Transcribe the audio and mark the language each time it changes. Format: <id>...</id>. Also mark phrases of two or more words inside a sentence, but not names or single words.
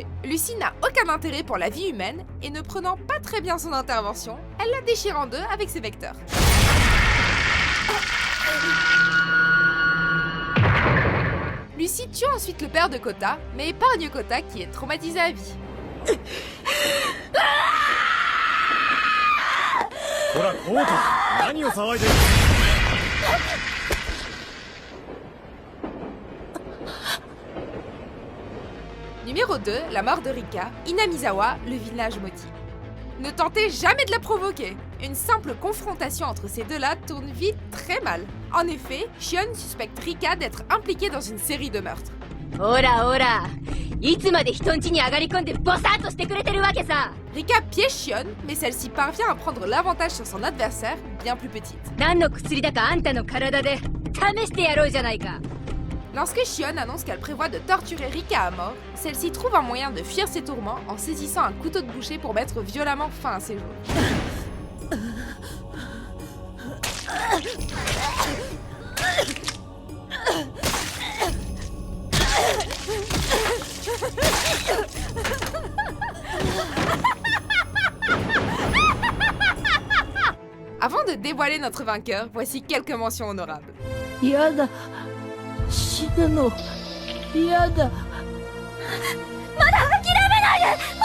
<fr>Lucy n'a aucun intérêt pour la vie humaine et ne prenant pas très bien son intervention, elle la déchire en deux avec ses vecteurs. Lucy tue ensuite le père de Kota, mais épargne Kota qui est traumatisé à vie.</fr> <ja>ほらコート、何を騒いでる。</ja> <fr>Numéro 2, la mort de Rika, Inamizawa, le village Moti. Ne tentez jamais de la provoquer. Une simple confrontation entre ces deux-là tourne vite très mal. En effet, Shion suspecte Rika d'être impliquée dans une série de meurtres.</fr> <ja>ほらほら、いつまで人ん家に上がり込んでボサッとしてくれてるわけさ。</ja> <fr>Rika piège Shion, mais celle-ci parvient à prendre l'avantage sur son adversaire, bien plus petite.</fr> <ja>何の薬だかあんたの体で試してやろうじゃないか。</ja> <fr>Lorsque Shion annonce qu'elle prévoit de torturer Rika à mort, celle-ci trouve un moyen de fuir ses tourments en saisissant un couteau de boucher pour mettre violemment fin à ses jours. Avant de dévoiler notre vainqueur, voici quelques mentions honorables.</fr> <ja>やだ死ぬのやだまだ諦めないでお願い。</ja>